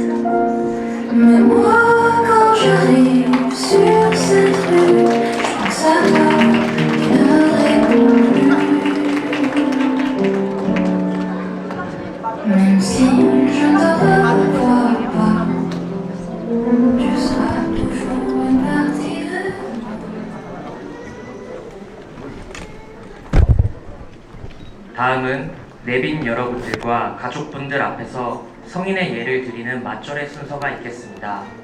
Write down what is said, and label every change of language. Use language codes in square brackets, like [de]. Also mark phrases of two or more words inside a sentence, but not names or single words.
[fr] Mais moi, quand j'arrive sur cette rue, je pense à toi qui ne répond plus. Même si je ne te revois pas, tu seras toujours une partie de moi. [ko] 다음은 내빈 여러분들과 가족분들 앞에서 성인의 예를 드리는 맞절의 순서가 있겠습니다.